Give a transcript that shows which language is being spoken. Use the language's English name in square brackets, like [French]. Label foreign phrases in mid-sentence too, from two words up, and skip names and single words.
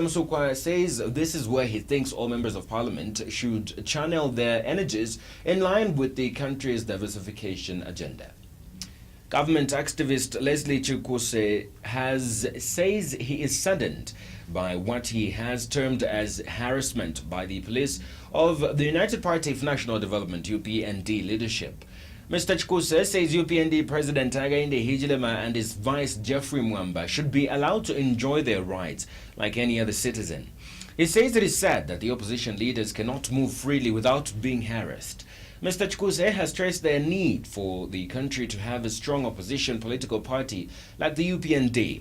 [English] Musukwa says this is where he thinks all members of parliament should channel their energies in line with the country's diversification agenda. Government activist Leslie Chukuse says he is saddened by what he has termed as harassment by the police of the United Party for National Development UPND leadership. Mr. Chikuse says UPND President Hakainde Hichilema and his vice Jeffrey Mwamba should be allowed to enjoy their rights like any other citizen. He says it is sad that the opposition leaders cannot move freely without being harassed. Mr. Chikuse has stressed their need for the country to have a strong opposition political party like the UPND.